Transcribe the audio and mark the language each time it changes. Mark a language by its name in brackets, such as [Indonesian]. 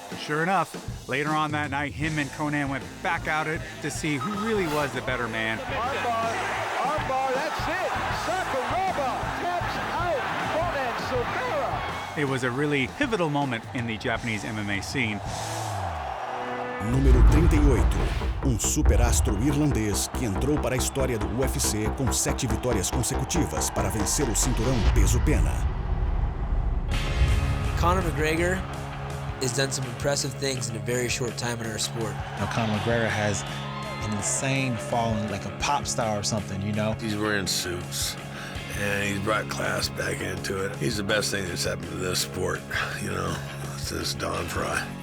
[English] Sure enough, later on that night, him and Conan went back at it to see who really was the better man. Armbar, that's it. Sakuraba taps out Conan Silveira. It was a really pivotal moment in the Japanese MMA scene. [Portuguese] Número 38. Superastro irlandês que entrou para a história do UFC com 7 vitórias consecutivas para vencer o cinturão peso-pena. [English] Conor McGregor has done some impressive things in a very short time in our sport. Now, Conor McGregor has an insane following, like a pop star or something, you know? He's wearing suits, and he's brought class back into it. He's the best thing that's happened to this sport, you know, since Don Fry.